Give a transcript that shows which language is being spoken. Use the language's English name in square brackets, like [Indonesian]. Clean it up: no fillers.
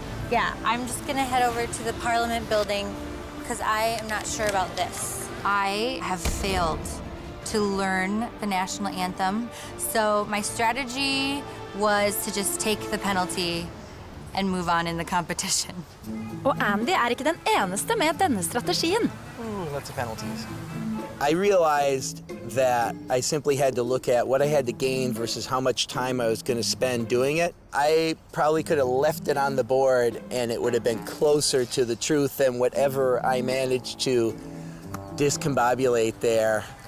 [English] Yeah, I'm just gonna head over to the Parliament building because I am not sure about this. I have failed to learn the national anthem, so my strategy was to just take the penalty and move on in the competition. [Norwegian] Og Andy ikke den eneste med denne strategien. [English] Lots of penalties. I realized that I simply had to look at what I had to gain versus how much time I was going to spend doing it. I probably could have left it on the board and it would have been closer to the truth than whatever I managed to discombobulate there.